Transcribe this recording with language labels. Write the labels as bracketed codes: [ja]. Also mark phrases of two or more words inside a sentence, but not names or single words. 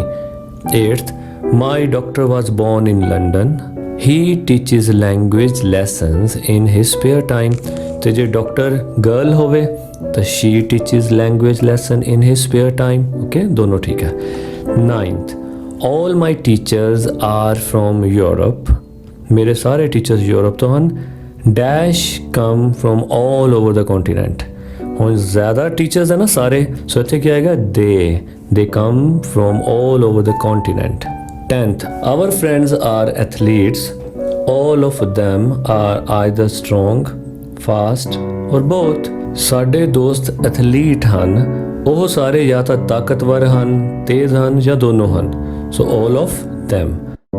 [en] Eighth, my doctor was born in London. He teaches language lessons in his spare time, [pa] ਤੇ ਜੇ ਡਾਕਟਰ ਗਰਲ ਹੋਵੇ ਤਾਂ [en] She teaches language lesson in his spare time. [pa] ਓਕੇ, ਦੋਨੋਂ ਠੀਕ ਹੈ। ਨਾਈਨਥ, [en] all my teachers are from Europe। [pa] ਮੇਰੇ ਸਾਰੇ ਟੀਚਰਸ ਯੂਰਪ ਤੋਂ ਹਨ। [en] ਡੈਸ਼ come from all over the continent। [pa] ਹੁਣ ਜ਼ਿਆਦਾ ਟੀਚਰਸ ਹੈ ਨਾ ਸਾਰੇ, ਸੋ ਇੱਥੇ ਕੀ ਆਏਗਾ? [en] they come from all over the continent। 10th, our friends are athletes। all of them are either strong, fast or both। [pa] ਸਾਡੇ ਦੋਸਤ ਐਥਲੀਟ ਹਨ, ਉਹ ਸਾਰੇ ਜਾਂ ਤਾਂ ਤਾਕਤਵਰ ਹਨ, ਤੇਜ਼ ਹਨ ਜਾਂ ਦੋਨੋਂ ਹਨ। [en] ਸੋ all of them।